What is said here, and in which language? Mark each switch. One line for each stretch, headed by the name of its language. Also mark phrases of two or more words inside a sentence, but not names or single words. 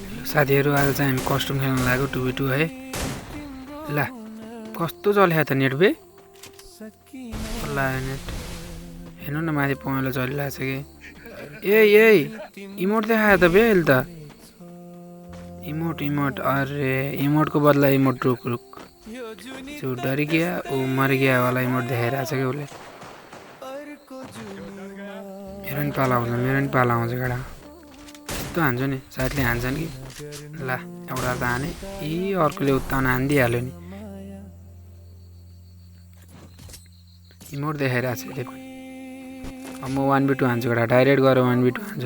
Nepali: साथीहरु आज चाहिँ हामी कस्टम खेल्न लाग्यो 2v2 है। ला कस्तो चल्यो त नेट बे ला नेट हेर्नु न माथि पहेँलो चलिरहेछ कि इमोट देखायो त बे अहिले त इमोट अरे इमोटको बदला इमोट
Hindi: रुक जो डर गया वो मर गया
Nepali: वाला इमोट देखाइरहेछ कि उसले। मेरो नि पाला आउँछ गडा यस्तो हान्छु नि साथीले हान्छन् कि ला एउटा त हाने अर्कोले उत्ताउन हानिदिइहाल्यो नि। इमोट देखाइरहेछ देखो अब म 1v2 हान्छु गडा डाइरेक्ट गरेर 1v2 हान्छु।